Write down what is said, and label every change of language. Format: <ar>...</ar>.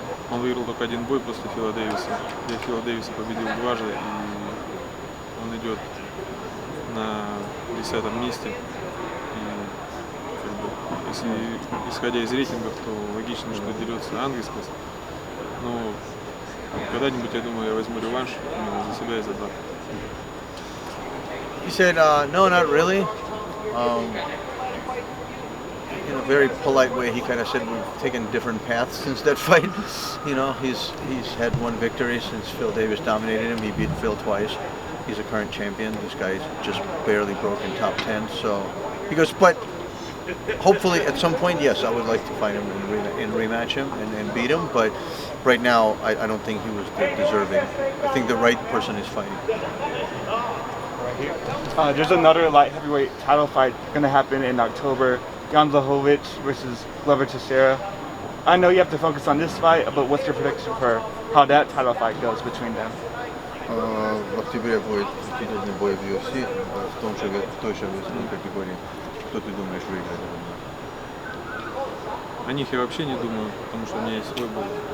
<ru>Он выиграл только один бой после Фила Дэвиса. Я Фила Дэвиса победил дважды, и он идет на 10-м месте. И, как бы, если исходя из рейтингов, то логично, что дерется Ангельскас. Но когда-нибудь, я думаю, я возьму реванш именно за себя и за брата.</ru> <en>He said, no, not really. In a very polite way, he kind of said we've taken different paths since that fight. You know, he's had one victory since Phil Davis dominated him. He beat Phil twice. He's a current champion. This guy's just barely broken top 10. So he goes, but hopefully at some point, yes, I would like to fight him and rematch him and beat him. But right now, I don't think he was deserving. I think the right person is fighting. There's another light heavyweight title fight going to happen in October. Jan Blachowicz versus Glover Teixeira. I know you have to focus on this fight, but what's your prediction for how that title fight goes between them?</en> <ru>В октябре будет титульный бой в UFC в той же весовой категории. Кто ты думаешь выиграет этот бой? О них я вообще не думаю, потому что у меня есть свой бой.</ru>